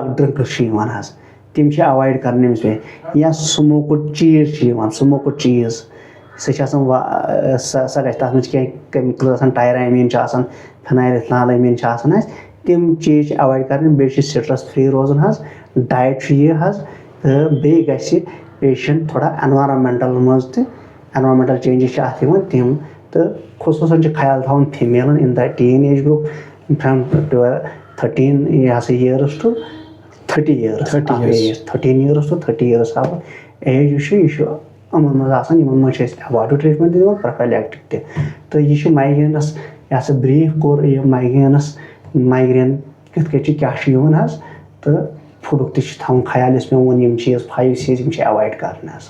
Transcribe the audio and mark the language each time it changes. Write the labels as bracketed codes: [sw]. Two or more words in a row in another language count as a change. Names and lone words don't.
[ks] ڈرٛنکٕس چھِ یِوان حظ تِم چھِ ایوایڈ کَرٕنۍ أمِس بیٚیہِ یا سموکٕڈ چیٖز چھِ یِوان سموکٕڈ چیٖز سۄ چھِ آسان سۄ گژھِ تَتھ منٛز چھِ کینٛہہ کیمِکلٕز آسان ٹایرامیٖن چھِ آسان فِنایلِتھنالامیٖن چھِ آسان اَسہِ تِم چیٖز چھِ ایوایڈ کَرٕنۍ بیٚیہِ چھِ [en] stress free [ks] روزُن حظ ڈایٹ چھُ یہِ حظ تہٕ بیٚیہِ گژھِ پیشنٹ تھوڑا ایٚنوارامینٹل منٛز تہِ [en] environmental changes [ks] چھِ اَتھ یِوان تِم تہٕ خصوٗصن چھُ خیال تھاوُن فیٖمیلن [en] in the teen age group from [ks] 13 یہِ ہسا یِیٲرٕس ٹُو [en] 30 years 13 years to 30 years [ks] ایج یُس چھُ یہِ چھُ یِمن منٛز آسان یِمن منٛز چھِ أسۍ [en] abortive treatment [ks] تہِ دِوان پروفیلیکٹِک تہِ تہٕ یہِ چھُ مایگرینس یہِ ہسا بریٖف کوٚر یہِ مایگرین کِتھ کٔنۍ چھِ کیاہ چھُ یِوان حظ تہٕ فُڈُک تہِ چھُ تھاوُن خیال یُس مےٚ ووٚن یِم چیٖز 5 C's یِم چھِ ایوایڈ کرٕنۍ حظ